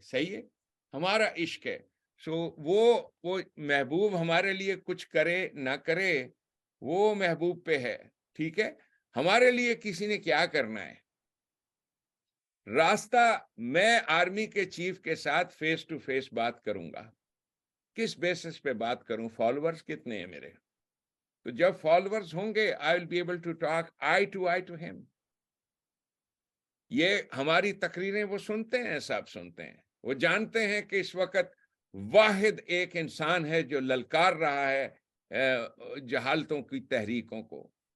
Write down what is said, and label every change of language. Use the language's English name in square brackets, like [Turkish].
[Urdu] صحیح ہے, ہمارا عشق ہے. وہ محبوب ہمارے لیے کچھ کرے نہ کرے, وہ محبوب پہ ہے. ٹھیک ہے, ہمارے لیے کسی نے کیا کرنا ہے. راستہ میں آرمی کے چیف کے ساتھ فیس ٹو فیس بات کروں گا. کس بیسس پہ بات کروں؟ فالوورز کتنے ہیں میرے. تو جب فالوورز ہوں گے [English] I will be able to talk eye to him. [Urdu] یہ ہماری تقریریں وہ سنتے ہیں, سب سنتے ہیں, وہ جانتے ہیں کہ اس وقت واحد ایک انسان ہے جو للکار رہا ہے جہالتوں کی تحریکوں کو.